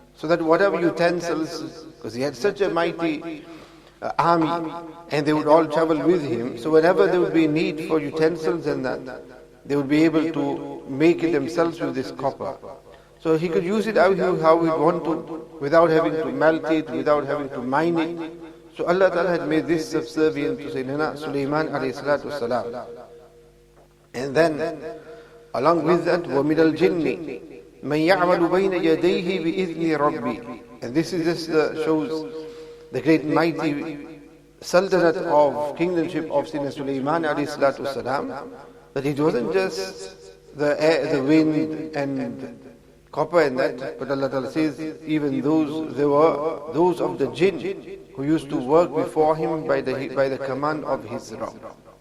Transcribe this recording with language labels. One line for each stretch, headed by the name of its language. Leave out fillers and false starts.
English: So that whatever utensils, because he had such a mighty army, and they would all travel with him, so whenever there would be need for utensils and that, they would be able to make it themselves with this copper. So he could use it how he want to, without having to melt it, without having to mine it. So Allah Ta'ala had made this subservient to Sayyidina Sulaiman alayhi salatu salam. And then, along with that,
Arabic: وَمِنَ الْجِنِّ مَنْ يَعْمَلُ بَيْنَ يَدَيْهِ بِإِذْنِ رَبِّهِ.
English: And this is just shows the great mighty sultanate of kingdomship of Sayyidina Sulaiman alayhi salatu salam, that it wasn't just the air, the wind and copper and that, but Allah Ta'ala says even those, there were those of the jinn who used to work before him by the command of his Rabb.